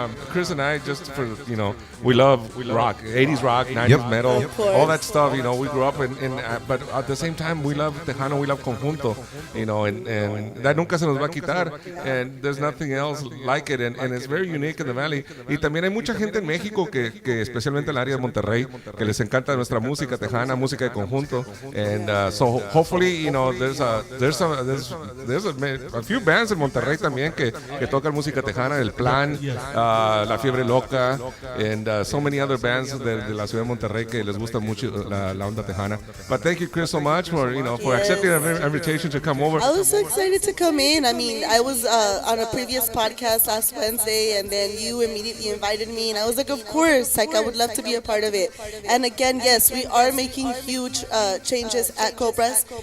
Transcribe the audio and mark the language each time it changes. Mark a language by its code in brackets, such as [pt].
[en] Chris and I just for we love rock, 80s rock, 90s metal, Of course. all that stuff. You know, we grew up but at the same time we love Tejano, we love conjunto. You know, and that [es] nunca se nos va a quitar. [en] And there's nothing else like it, and it's very unique in the valley. [es] Y también hay mucha gente en México que especialmente en el área de Monterrey, que les encanta nuestra música tejana, música de conjunto. [en] And so hopefully, there's a few bands [es] en Monterrey también que tocan música tejana, El Plan, La Fiebre Loca, [en] and so many other bands [es] de la ciudad de Monterrey que les gusta mucho la onda tejana. [en] But thank you, Chris, so much for accepting our invitation to come over. I was so excited to come in. I mean, I was on a previous podcast last Wednesday, and then you immediately invited me, and I was like, of course, like I would love to be a part of it. And again, yes, we are making huge changes at Cobras.